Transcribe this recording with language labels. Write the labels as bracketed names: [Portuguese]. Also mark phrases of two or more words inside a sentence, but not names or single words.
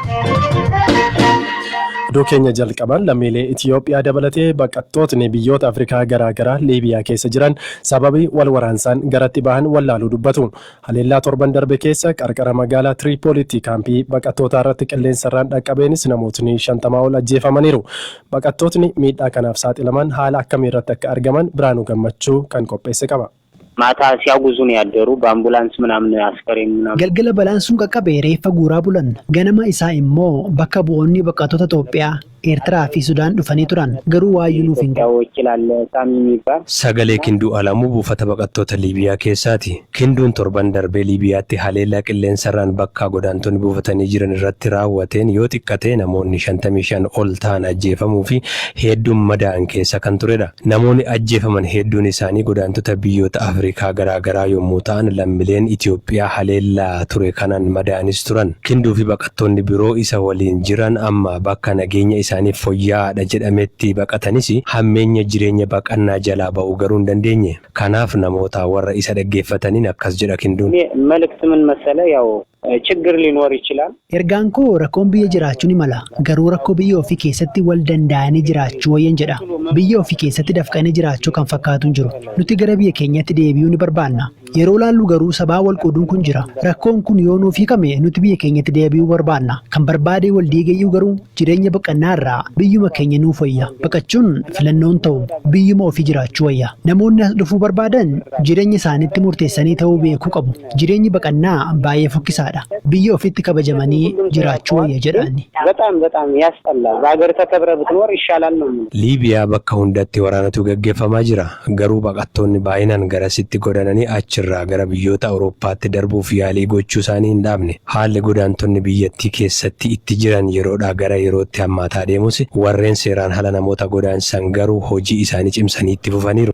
[Oromo] Oduu keenya jalqaban lammiilee Itiyoophiyaa dabalatee baqattootni biyyoota Afrikaa garaagaraa Liibiyaa keessa jiran sababii wal waraansaan garatti bahan wallaaluu dubbatu. Haleellaa torban darbe keessa qarqara magaalaa Tiriipooliitti kaampii baqattootaa irratti qilleensarraan dhaqqabeenis namootni 50 ol ajjeefamaniiru. Baqattootni miidhaa kanaaf saaxilaman haala akkamii irratti akka argaman Biraanuu Gammachuu kan qopheesse qaba. [Amharic] ማታ ሲያጉዙ ነው ያደሩ በአምቡላንስ ምናምን አስከሬን ምናምን [Oromo] Galgala balaan qaqqabee reeffa guuraa bulan ganama isaa immoo bakka bu'oonni baqattoota Itoophiyaa Eertiraa fi Sudaan dhufanii turan garuu waayyuu nuuf hin [Amharic] ያው ይችላል ሳሚ የሚባል [Oromo] Sagalee Kinduu Alamuu buufata baqattoota Liibiyaa keessaati. Kinduun torban darbee Liibiyaatti haleellaa qilleensarraan bakka godaantonni buufatanii jiran irratti raawwateen yoo xiqqate namoonni 55 ol ta'an ajjeefamuu fi hedduun madaa'an keessa kan turedha. Namoonni ajjeefaman hedduun isaanii godaantota biyyoota Afrikaa garaagaraa yommuu ta'an lammiileen Itiyoophiyaa haleellaa ture kanan madaa'anis turan. Kinduu fi baqattoonni biroo isa waliin jiran amma bakka nageenya isaaniif fooyya'aadha jedhametti baqatanis hammeenya jireenya baqannaa jalaa ba'uu garuu hin dandeenye. Kanaaf namoota warra isa dhaggeeffataniin akkas jedha Kinduun. [Amharic] መልእክት ምን መሰለ ያው ችግር ሊኖር ይችላል [Oromo] Ergaan koo rakkoon biyya jiraachuu ni mala garuu rakkoo biyya ofii keessatti wal danda'anii jiraachuu wayyan jedha. Biyya ofii keessatti dafqanii jiraachuu kan fakkaatu hin jiru. Nuti gara biyya keenyatti deebi'uu ni barbaanna. Yeroo laallu garuu sabaa wal qooduun kun jira. Rakkoon kun yoo nuuf hiikame nuti biyya keenyatti deebi'uu barbaanna. Kan barbaade wal diigayyuu garuu jireenya baqannaa irraa biyyuma keenya nuuf wayya. Baqachuun filannoon ta'u biyyuma ofii jiraachuu wayya. Namoonni as dhufuu barbaadan jireenya isaaniitti murteessanii ta'uu beekuu qabu. Jireenyi baqannaa baay'ee fokkisaadha. Biyya ofiitti kabajamanii jiraachuu wayya jedhaani. [Amharic] በጣም ያስጠላል በአገር ተከብረ ብትኖር ይሻላል ነው [Oromo] Liibiyaa bakka hundatti waraanatu gaggeeffamaa jira. Garuu baqattoonni baay'inaan garasitti godaananii achirraa gara biyyoota Awurooppaatti darbuuf yaalii gochuu isaanii hin dhaabne. Haalli godaantonni biyyattii keessatti itti jiran yeroodhaa gara yerootti hammaataa deemus warreen seeraan hala namoota godaansan garuu hojii isaanii cimsanii itti fufaniiru.